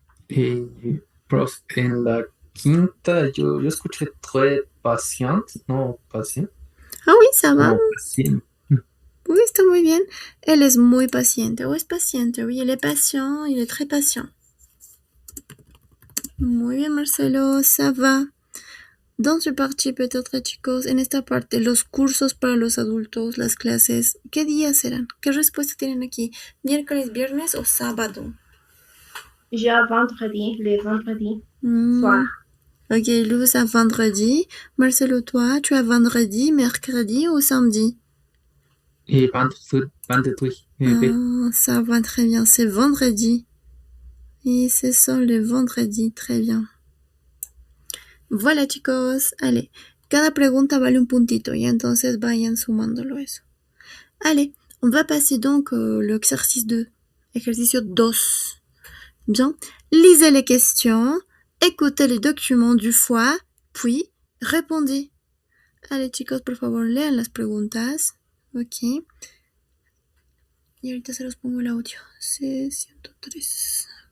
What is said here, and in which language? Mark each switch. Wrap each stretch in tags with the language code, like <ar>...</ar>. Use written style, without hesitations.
<es>Et prof, en la quinta, yo escuché très patiente, no patient.</es> <fr>Ah oui, ça va.</fr> <es>No, patient. Oui, está muy bien. Él es muy paciente o es paciente.</es> <fr>Oui, il est patient, il est très patient.</fr> <es>Muy bien, Marcelo,</es> <fr>ça va. Dans su partie, peut-être,</fr> <es>chicos, en esta parte, los cursos para los adultos, las clases, ¿qué días serán? ¿Qué respuesta tienen aquí? ¿Miércoles, viernes o sábado?</es> <fr>J'ai vendredi, le vendredi Hmm. soir. Ok, Luz a vendredi. Marcelo, toi, tu as vendredi, mercredi ou samedi? Et vendredi. B. Ah, ça va très bien, c'est vendredi. Et ce sont le vendredi, très bien. Voilà, chicos.</fr> <es>Allez, cada pregunta vale un puntito y entonces vayan sumándolo eso.</es> <fr>Allez, on va passer donc l'exercice 2.</fr> <es>Ejercicio 2.</es> <fr>Bien, lisez les questions, écoutez les documents du fois, puis répondez.</fr> <es>Allez, chicos, por favor, lean las preguntas. Ok. Y ahorita se los pongo el audio. C103.</es>